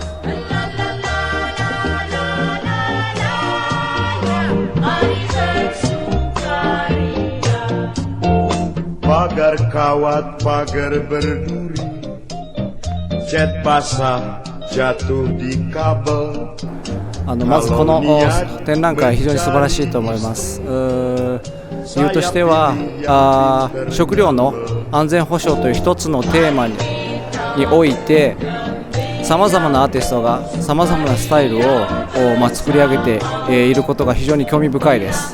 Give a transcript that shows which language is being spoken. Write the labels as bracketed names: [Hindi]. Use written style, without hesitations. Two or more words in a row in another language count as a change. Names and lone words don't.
[Indonesian] Pagar kawat, pagar berduri, cat basah jatuh di kabel. [Japanese] まずこの展覧会非常に素晴らしいと思います。理由としては食料の安全保障という一つのテーマにおいてさまざまなアーティストがさまざまなスタイルを作り上げていることが非常に興味深いです。